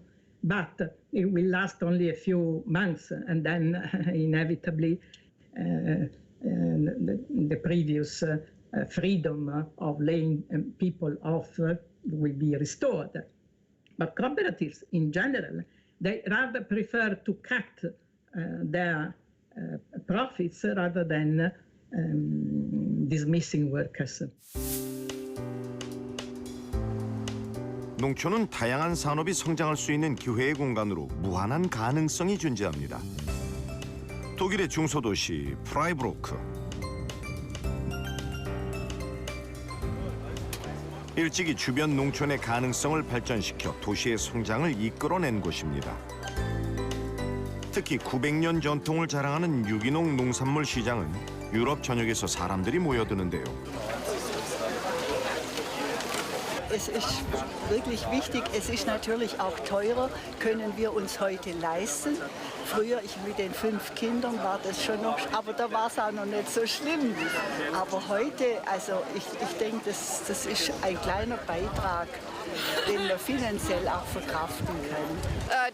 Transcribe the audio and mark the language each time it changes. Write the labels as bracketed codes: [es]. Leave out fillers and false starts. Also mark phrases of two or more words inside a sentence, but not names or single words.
[en] But it will last only a few months and then inevitably the previous freedom of laying people off will be restored. But cooperatives in general, they rather prefer to cut their profits rather than dismissing workers. [ko] 농촌은 다양한 산업이 성장할 수 있는 기회의 공간으로 무한한 가능성이 존재합니다. 독일의 중소도시 프라이부르크. 일찍이 주변 농촌의 가능성을 발전시켜 도시의 성장을 이끌어낸 곳입니다. 특히 900년 전통을 자랑하는 유기농 농산물 시장은 유럽 전역에서 사람들이 모여드는데요. [de] Es ist wirklich wichtig. Es ist natürlich auch teurer, können wir uns heute leisten. Früher, mit den 5 Kindern war das schon noch, aber da war es auch noch nicht so schlimm. Aber heute, also ich denke, das ist ein kleiner Beitrag, den wir finanziell auch verkraften können.